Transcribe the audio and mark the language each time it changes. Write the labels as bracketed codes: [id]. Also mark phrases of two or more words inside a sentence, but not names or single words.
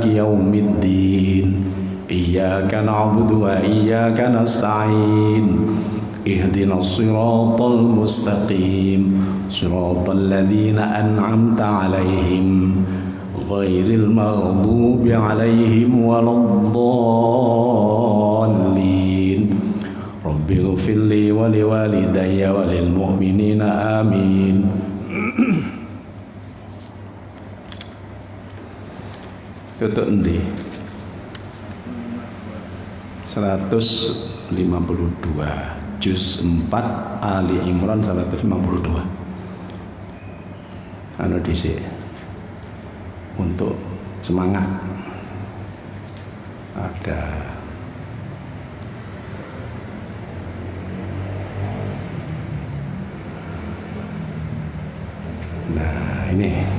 [ar] يوم الدين إياك نعبد وإياك نستعين اهدنا الصراط المستقيم صراط الذين أنعمت عليهم غير المغضوب عليهم ولا الضالين رب اغفر لي ولوالدي وللمؤمنين آمين. [jv] Tutup endi? 152 juz 4 Ali Imran 152. Anu dhisik [id] untuk semangat ada nah ini